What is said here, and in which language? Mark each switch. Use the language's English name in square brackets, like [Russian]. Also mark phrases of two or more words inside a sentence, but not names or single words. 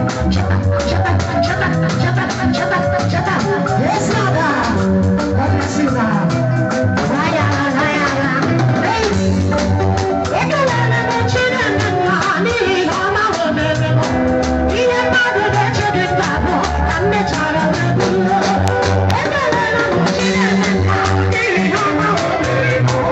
[English] Shut up, shut up, shut up. Chata, chata, yes, Lord. God bless you, Lord. Why, ah, why, ah, hey. [Igbo] Ekele na Chineke nna, n'ihi na ọ ma o mere m. Ihe mmadụ na-eche dị mkpa bụ ka m mechara wee bụrụ. Ekele na Chineke nna, n'ihi na ọ ma o mere m.